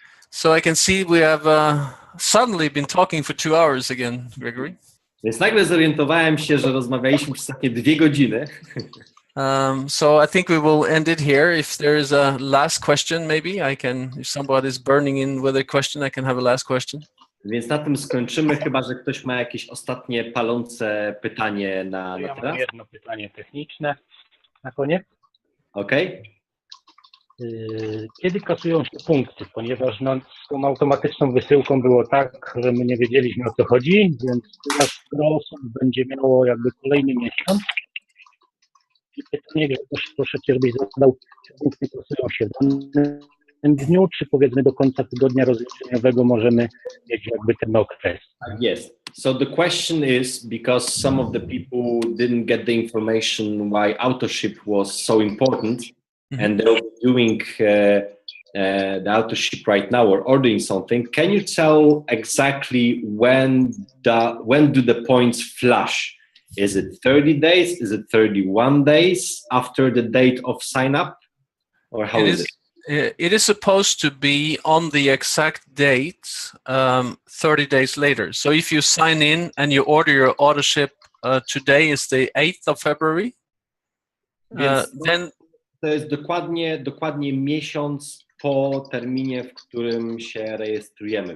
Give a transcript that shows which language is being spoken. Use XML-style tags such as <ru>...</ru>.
<en>So I can see we have suddenly been talking for 2 hours again, Gregory.</en> <pl>Więc nagle zorientowałem się, że rozmawialiśmy przez takie 2 godziny.</pl> <en>So I think we will end it here. If there is a last question, maybe if somebody is burning in with a question, I can have a last question.</en> <pl>Więc na tym skończymy, chyba że ktoś ma jakieś ostatnie palące pytanie na Ja teraz. mam jedno pytanie techniczne na koniec. Okej. Kiedy kasują się punkty? Ponieważ z tą automatyczną wysyłką było tak, że my nie wiedzieliśmy, o co chodzi, więc teraz osób będzie miało jakby kolejny miesiąc. I pytanie, proszę Cię, żebyś zadał, czy punkty kasują się w danym dniu, czy powiedzmy do końca tygodnia rozliczeniowego możemy mieć jakby ten okres.</pl> <en>Yes. So the question is, because some of the people didn't get the information why autoship was so important, and they're doing the autoship right now or ordering something, can you tell exactly when do the points flash? Is it 30 days? Is it 31 days after the date of sign up? Or how is it? It is supposed to be on the exact date 30 days later. So if you sign in and you order your autoship today is the 8th of February, then</en> <pl>to jest dokładnie miesiąc po terminie, w którym się rejestrujemy.</pl>